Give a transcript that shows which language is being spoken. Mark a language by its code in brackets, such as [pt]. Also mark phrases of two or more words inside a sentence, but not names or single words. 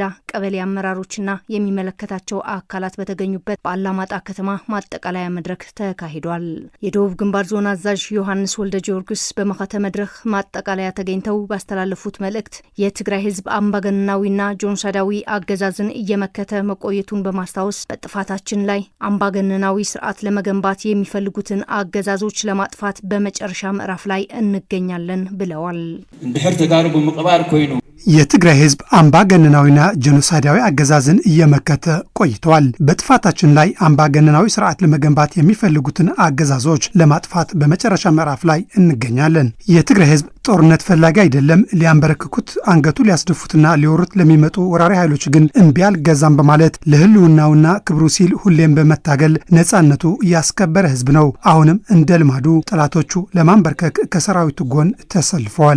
[am] ቀበሌ አመራሮችና የሚመለከታቸው አካላት በተገኙበት በአላማጣ ከተማ ማጠቃለያ መድረክ ተካሂዷል። የደቡብ ግንባር ዞን አዛዥ ዮሐንስ ወልደ ጊዮርጊስ በመካተ መድረክ ማጠቃለያ ተገኝተው ባስተላለፉት መልእክት የትግራይ ህዝብ አምባገነናዊና ጆኖሳይዳዊ አገዛዝን እየመከተ መቆየቱን በማስታወስ በጥፋታችን ላይ አምባገነናዊ ስርዓት ለመገንባት የሚፈልጉትን አገዛዞች ለማጥፋት በመጨረሻ ምዕራፍ ላይ እንገኛለን ብለዋል። [ti] እንድሕር ተጋሩ በመቀባር ኮይኑ [am] የትግራይ ህዝብ አምባገነናዊና ጄኖሳይዳዊ አገዛዝን እየመከተ ቆይተዋል። በጥፋታችን ላይ አምባገነናዊ ስርዓት ለመገንባት የሚፈልጉትን አገዛዞች ለማጥፋት በመጨረሻ ምዕራፍ ላይ እንገኛለን። የትግራይ ህዝብ ጦርነት ፈላጊ አይደለም። ሊያንበረክኩት አንገቱ ሊያስደፉትና ሊወሩት ለሚመጡ ወራሪ ኃይሎች ግን እምቢ አልገዛም በማለት ለህልውናውና ክብሩ ሲል ሁሌም በመታገል ነጻነቱ ያስከበረ ህዝብ ነው። አሁንም እንደ ልማዱ ጠላቶቹ ለማንበርከክ ከሰራዊቱ ጎን ተሰልፈዋል።